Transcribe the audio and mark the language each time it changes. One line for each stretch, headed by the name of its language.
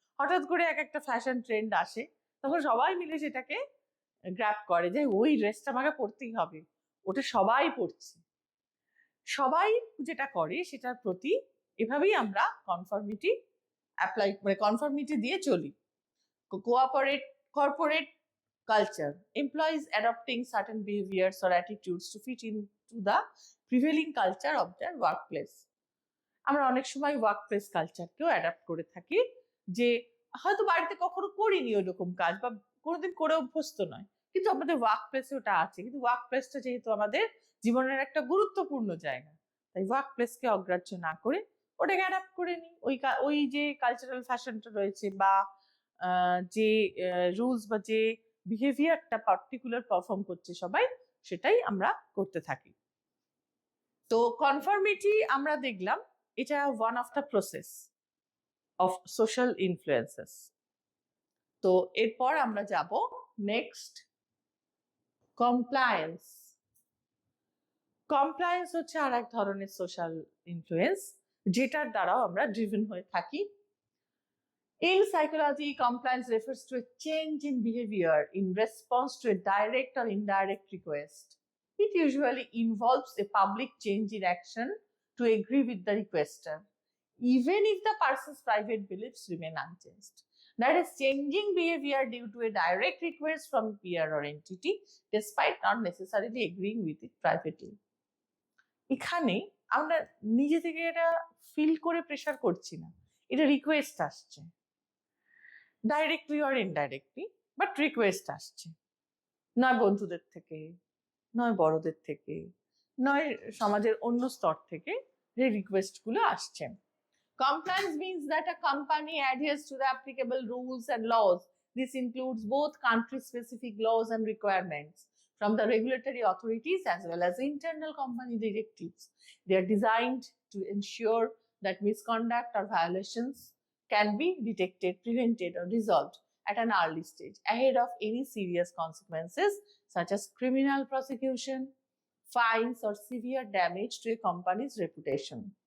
Bangla: হঠাৎ করে একটা ফ্যাশন ট্রেন্ড আসে, তখন সবাই মিলে সেটাকে গ্র্যাব করে যে ওই ড্রেসটা আমাকে পরতেই হবে, ওটা সবাই পরছে। সবাই যেটা করে সেটার প্রতি এভাবেই আমরা কনফর্মিটি অ্যাপ্লাই, মানে কনফর্মিটি দিয়ে চলি।
English: Corporate culture, employees adopting certain behaviors or attitudes to fit into the prevailing culture of their workplace.
Bangla: আমরা অনেক সময় ওয়ার্কপ্লেস কালচারকেও অ্যাডাপ্ট করে থাকি, যে হয়তো বাড়িতে কখনো করিনি ওরকম কাজ বা কোনোদিন করে অভ্যস্ত নয়, কিন্তু আমাদের ওয়ার্কপ্লেসে ওটা আছে। কিন্তু ওয়ার্কপ্লেসটা যেহেতু আমাদের জীবনের একটা গুরুত্বপূর্ণ জায়গা, তাই ওয়ার্কপ্লেসকে অগ্রাহ্য না করে ওটাকে অ্যাডাপ্ট করে নিই। ওই যে কালচারাল ফ্যাশনটা রয়েছে বা যে রুলস বা যে বিহেভিয়ারটা পার্টিকুলার পারফর্ম করছে সবাই, সেটাই আমরা করতে থাকি। তো কনফর্মিটি আমরা দেখলাম এটা one of the process of social influences. তো এরপর আমরা যাব নেক্সট, কমপ্লায়েন্স। কমপ্লায়েন্স হচ্ছে আর এক ধরনের সোশ্যাল ইনফ্লুয়েন্স, যেটার দ্বারাও আমরা ড্রিভেন হয়ে থাকি।
English: In psychology, compliance refers to a change in behavior in response to a direct or indirect request. It usually involves a public change in action to agree with the requester, even if the person's private beliefs remain unchanged. That is, changing behavior due to a direct request from a peer or entity, despite not necessarily agreeing with it privately.
Bangla: এখানে আমরা নিজে থেকে এটা feel করে pressure করছি না, এটা request আসছে, directly or indirectly, but request আসছে, নয় বন্ধুদের থেকে, নয় বড়দের থেকে, নয় সমাজের অন্য স্তর থেকে, যে রিকোয়েস্ট গুলো আসছে।
English: Compliance means that a company adheres to the applicable rules and laws. This includes both country-specific laws and requirements from the regulatory authorities as well as internal company directives. They are designed to ensure that misconduct or violations can be detected, prevented, or resolved at an early stage, ahead of any serious consequences such as criminal prosecution, fines, or severe damage to a company's reputation.